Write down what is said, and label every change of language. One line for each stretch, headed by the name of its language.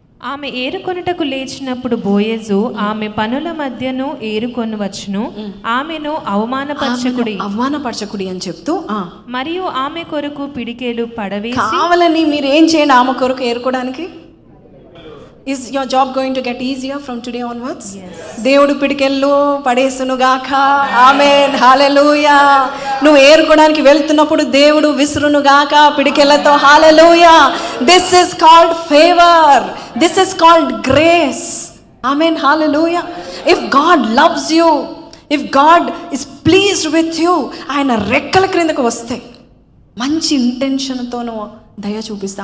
Telugu: ఆమె ఏరుకొనుటకు లేచినప్పుడు బోయజు ఆమె పనుల మధ్యను ఏరుకొని వచ్చును, ఆమెను అవమానపరచకుడి అని చెప్తూ మరియు ఆమె కొరకు పిడికేలు పడవేసి. కావాలని మీరు ఏం చేయండి ఆమె కొరకు ఏరుకోవడానికి.
English: Is your job going to get easier from today onwards?
Telugu: Yes. దేవుడు పిడికెళ్ళు పడేసునుగాక. ఆమేన్, హల్లెలూయా. నువ్వు ఏరుకోవడానికి వెళ్తున్నప్పుడు దేవుడు విసురునుగాక పిడికెళ్ళతో. హల్లెలూయా.
English: This is called favour, this is called grace. Amen, hallelujah. If God loves you, if God is pleased with you,
Telugu: ఆయన రెక్కల క్రిందకు వస్తే మంచి ఇంటెన్షన్తోనూ దయ చూపిస్తా.